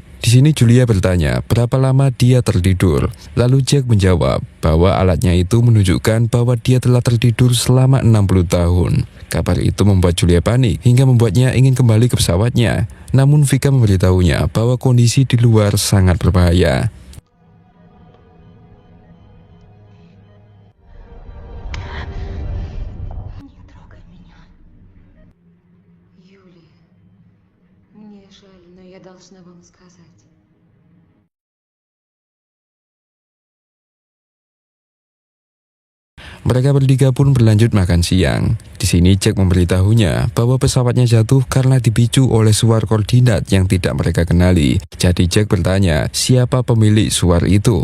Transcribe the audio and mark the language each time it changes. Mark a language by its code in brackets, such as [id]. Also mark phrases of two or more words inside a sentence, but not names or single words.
[id] Di sini Julia bertanya berapa lama dia tertidur. Lalu Jack menjawab bahwa alatnya itu menunjukkan bahwa dia telah tertidur selama 60 tahun. Kabar itu membuat Julia panik hingga membuatnya ingin kembali ke pesawatnya. Namun Vika memberitahunya bahwa kondisi di luar sangat berbahaya. [ru] Не трогай меня. Юлия, мне жаль, но я должна вам сказать. [id] Mereka bertiga pun berlanjut makan siang. Di sini Jack memberitahunya bahwa pesawatnya jatuh karena dipicu oleh suar koordinat yang tidak mereka kenali. Jadi Jack bertanya siapa pemilik suar itu.